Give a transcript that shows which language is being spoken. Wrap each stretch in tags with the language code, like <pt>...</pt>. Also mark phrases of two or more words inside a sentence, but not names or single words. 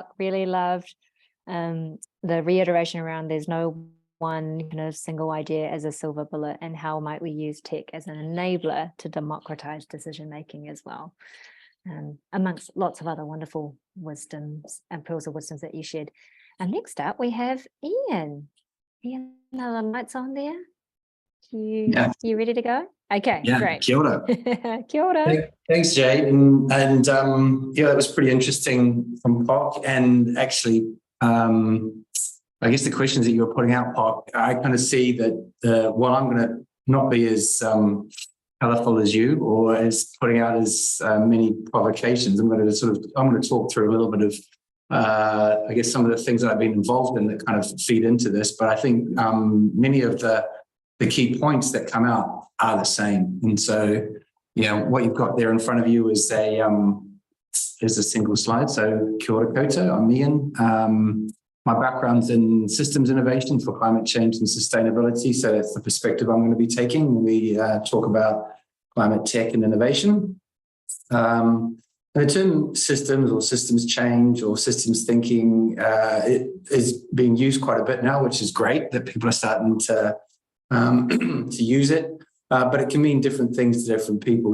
<en>Really loved the reiteration around there's no one kind of single idea as a silver bullet, and how might we use tech as an enabler to democratize decision making as well, amongst lots of other wonderful wisdoms and pearls of wisdoms that you shared. And next up we have Ian. Ian, are the lights on there? You ready to go? Okay, yeah, great.</en> <mi>Kia ora. Kia ora.</mi> <en>Thanks, Jade. And yeah, that was pretty interesting from Park. And actually, I guess the questions that you were putting out, Park, I kind of see that while I'm going to not be as colourful as you or as putting out as many provocations, I'm going to talk through a little bit of I guess some of the things that I've been involved in that kind of feed into this. But I think many of the key points that come out are the same. And so, you know, what you've got there in front of you is a single slide.</en> <mi>So kia ora koutou,</mi> <en>I'm Ian. My background's in systems innovation for climate change and sustainability. So that's the perspective I'm going to be taking when we talk about climate tech and innovation. The term systems or systems change or systems thinking it is being used quite a bit now, which is great that people are starting to use it, but it can mean different things to different people.</en>